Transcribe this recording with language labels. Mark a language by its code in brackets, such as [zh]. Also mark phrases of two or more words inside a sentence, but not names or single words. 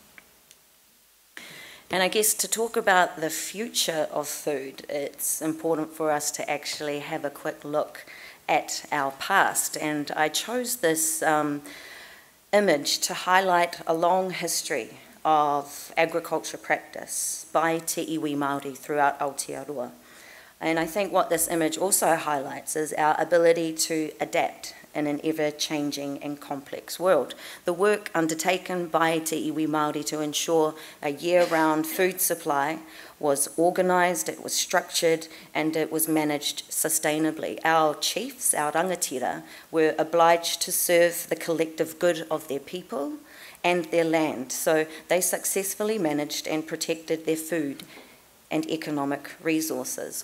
[en] And I guess to talk about the future of food, it's important for us to actually have a quick look at our past. And I chose this image to highlight a long history of agriculture practice by [mi] te iwi Māori [en] throughout Aotearoa. And I think what this image also highlights is our ability to adapt in an ever-changing and complex world. The work undertaken by [mi] te iwi Māori [en] to ensure a year-round food supply was organised, it was structured, and it was managed sustainably. Our chiefs, our rangatira, were obliged to serve the collective good of their people and their land, so they successfully managed and protected their food and economic resources.